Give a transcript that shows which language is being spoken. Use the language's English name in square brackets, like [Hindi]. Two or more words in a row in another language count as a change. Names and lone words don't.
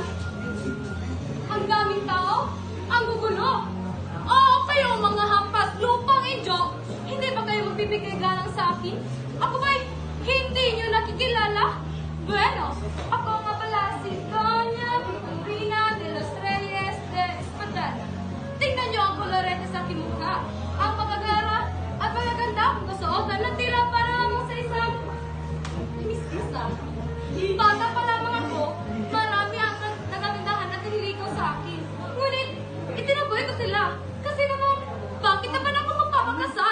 [Filipino] Ang daming tao, ang gugulo. Oo, kayo mga hampas lupang idyo, hindi ba kayo magbibigay galang sa akin? Ako ba'y hindi nyo nakikilala? Bueno, ako nga pala si Doña Victorina de los Reyes de Espadana. Tingnan nyo ang kolorete sa aking mukha. Ang pagkagara at pagkaganda akong kasuotan na tila para lamang sa isang miskisa. Bata pa lamang ako, marami ang nagagandahan at nililigaw sa akin. Ngunit, itinaboy ko sila. Kasi naman, bakit naman ako magpapakasal?